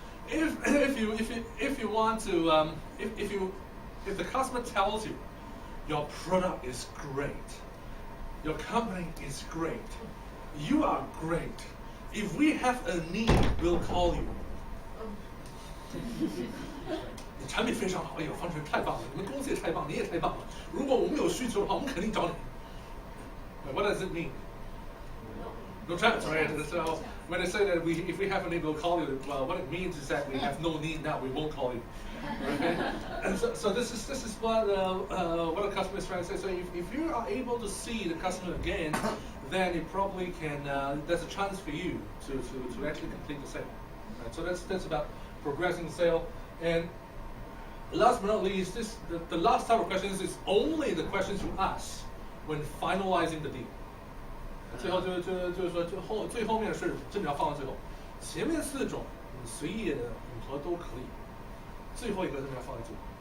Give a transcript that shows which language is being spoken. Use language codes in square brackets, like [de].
[en] If you want to if the customer tells you your product is great, your company is great, you are great. If we have a need, we'll call you. [zh] 你产品非常好，哎呦，方程太棒了，你们公司也太棒，你也太棒了。如果我们有需求的话，我们肯定找你。 [en] What does it mean? No chance, right? So when I say that if we have a need, we'll call you. Well, what it means is that we have no need now. We won't call you. Okay? And so this is what a customer is trying to say. So if you are able to see the customer again, then it probably can. There's a chance for you to actually complete the sale. Right? So that's about progressing the sale. And last but not least, the last type of questions is only the questions you ask when finalizing the deal. [zh] 最后就是说最后面是真的要放到最后，前面4种你随意的组合都可以，最后一个真的要放在最后。